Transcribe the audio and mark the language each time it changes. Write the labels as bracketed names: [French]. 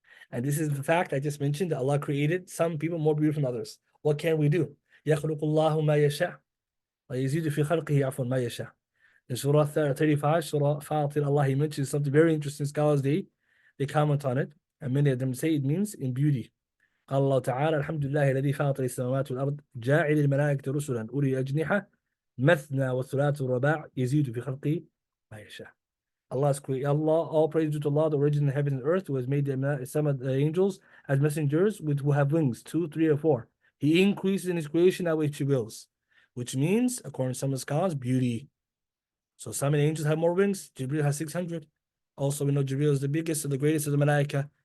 [English] And this is the fact I just mentioned, that Allah created some people more beautiful than others. What can we do? [Arabic] يَخْلُقُ اللَّهُ مَا يَشَاءُ وَيَزِيدُ فِي خَلْقِهِ عَفْوًا مَا يَشَاءُ. [English] In Surah 35, Surah Fatir, Allah, He mentions something very interesting. Scholars, they comment on it, and many of them say it means in beauty. [Arabic] قال الله تعالى الحمد لله الذي فاطر السماوات والأرض جاعل الملائكة رسلا أولي أجنحة مثنى وثلاث ورباع يزيد في خلقه ما يشاء. [English] Allah, all praise to Allah, the origin of heaven and earth, who has made some of the angels as messengers who have wings, 2, 3, or 4. He increases in His creation that which He wills, which means, according to some of the scholars, beauty. So some angels have more wings. Jibril has 600. Also, we know Jibril is the biggest and the greatest of the Malaika.